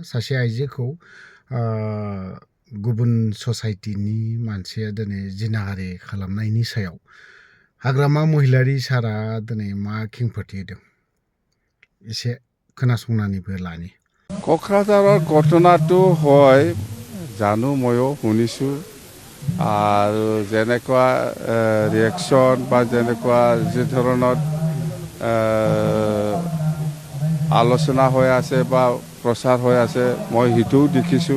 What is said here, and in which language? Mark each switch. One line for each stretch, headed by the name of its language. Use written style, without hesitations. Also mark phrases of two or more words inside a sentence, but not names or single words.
Bodo: सासे आइजोखौ गुबुन ससाइटिनि मानसिया दिनै जिनाहारि खालामनायनि सायाव हाग्रामा महिलारि सारा दिनै मा खेंफोरथि होदों एसे खोनासंनानैबो लानि।
Assamese: क'क्राझाৰৰ घटनाটো হয় জানো ময়ো শুনিছোঁ আৰু যেনেকুৱা ৰিয়েকশ্যন বা যেনেকুৱা যি ধৰণৰ আলোচনা হৈ আছে বা প্ৰচাৰ হৈ আছে মই সেইটোও দেখিছোঁ।